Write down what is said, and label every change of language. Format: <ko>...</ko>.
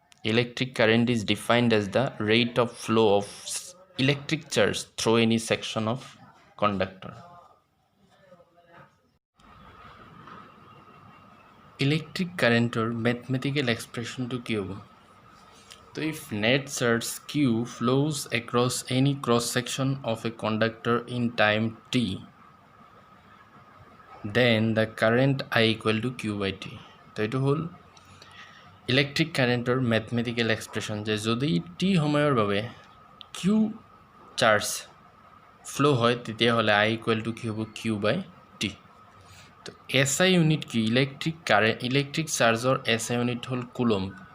<en>Electric current is defined as the rate of flow of electric charge through any section of conductor. Electric currentৰ mathematical expressionটো</en> <as>কি হ'ব?</as> <en>So if net charge Q flows across any cross section of a conductor in time t, then the current I = Q/T.</en> <as>তো এইটো হ'ল electric কাৰেণ্টৰ mathematical expression, যে যদি T সময়ৰ বাবে কিউ চাৰ্জ ফ্ল' হয়, তেতিয়াহ'লে I = কি হ'ব? Q/T। তো SI ইউনিট কি? ইলেক্ট্ৰিক চাৰ্জৰ SI ইউনিট হ'ল কুলম্ব।</as>